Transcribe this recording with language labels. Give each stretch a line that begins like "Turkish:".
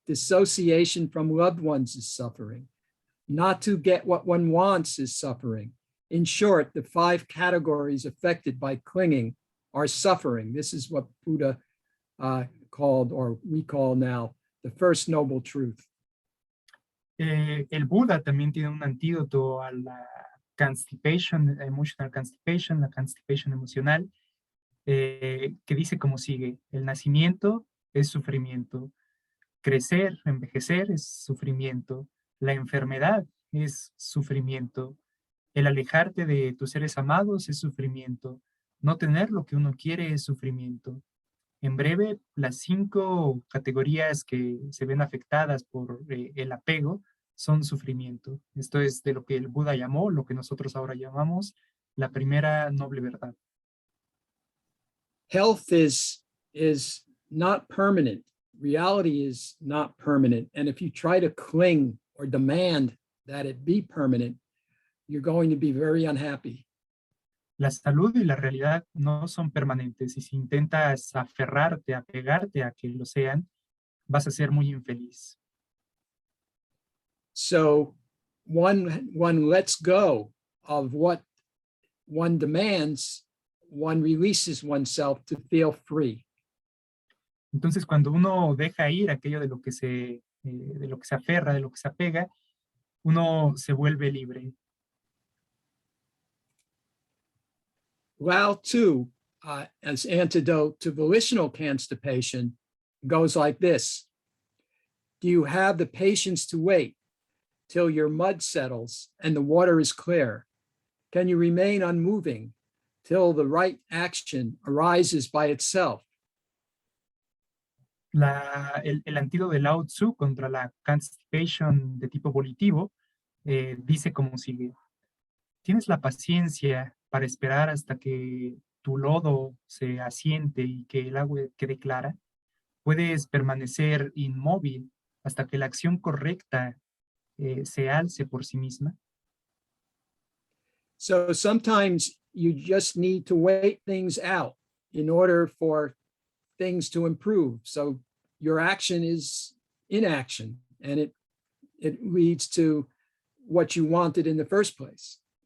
English: Dissociation from loved ones is suffering. Not to get what one wants is suffering. In short, the 5 categories affected by clinging are suffering. This is what Buddha called, or we call now, the first noble truth.
Spanish: El Buda también tiene un antídoto a la
English: constipation, emotional constipation,
Spanish: la constipation emocional, que dice como sigue: el nacimiento es sufrimiento, crecer, envejecer es sufrimiento, la enfermedad es sufrimiento, el alejarte de tus seres amados es sufrimiento, no tener lo que uno quiere es sufrimiento. En breve, las 5 categorías que se ven afectadas por el apego son sufrimiento. Esto es de lo que el Buda llamó, lo que nosotros ahora llamamos, la primera noble verdad.
English: Health is not permanent. Reality is not permanent. And if you try to cling or demand that it be permanent, you're going to be very unhappy.
Spanish: La salud y la realidad no son permanentes, y si intentas aferrarte, apegarte a que lo sean, vas a ser muy infeliz.
English: So one lets go of what one demands, one releases oneself to feel free.
Spanish: Entonces, cuando uno deja ir aquello de lo que se aferra, de lo que se apega, uno se vuelve libre.
English: Lao Tzu, as antidote to volitional constipation, goes like this. Do you have the patience to wait till your mud settles and the water is clear? Can you remain unmoving till the right action arises by itself?
Spanish: El antídoto de Lao Tzu contra la constipation de tipo volitivo dice como sigue: ¿tienes la paciencia para esperar hasta que tu lodo se asiente y que el agua quede clara? ¿Puedes permanecer inmóvil hasta que la acción correcta se alce por sí misma?
English: So sometimes you just need to wait things out in order for things to improve. So your action is inaction, and it leads to what you wanted in the first place.